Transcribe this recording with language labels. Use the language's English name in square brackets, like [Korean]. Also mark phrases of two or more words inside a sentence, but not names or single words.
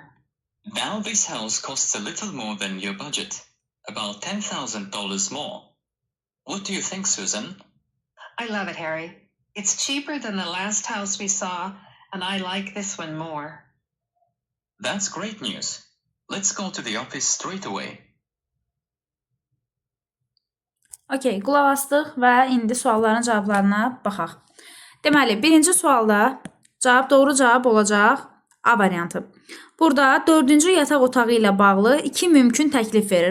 [English] Now this house costs a little more than your budget, about $10,000 more. What do you think, Susan? I love it, Harry. It's cheaper than the last house we saw, and I like this one more. That's great news. Let's go to the office straight away. [Azerbaijani] Okay, qulaq astıq və indi sualların cavablarına baxaq. Deməli, birinci sualda doğru cavab olacaq A variantı. Burada 4-cü yataq otağı ilə bağlı 2 mümkün təklif verir.